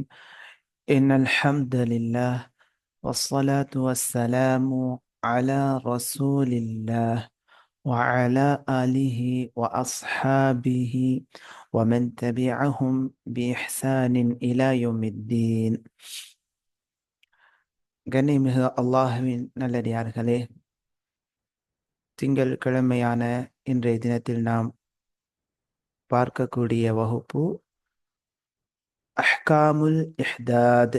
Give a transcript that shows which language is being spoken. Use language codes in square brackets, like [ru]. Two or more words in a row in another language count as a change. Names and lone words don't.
[ar] إن الحمد لله والصلاة والسلام على رسول الله وعلى آله وأصحابه ومن تبعهم بإحسان إلى يوم الدين. [ta] கண்ணியமிகு அல்லாஹ்வின் நல்லடியார்களே, திங்கள் கிழமையான இன்றைய தினத்தில் நாம் பார்க்கக்கூடிய வகுப்பு [ar] أحكام الإحداد.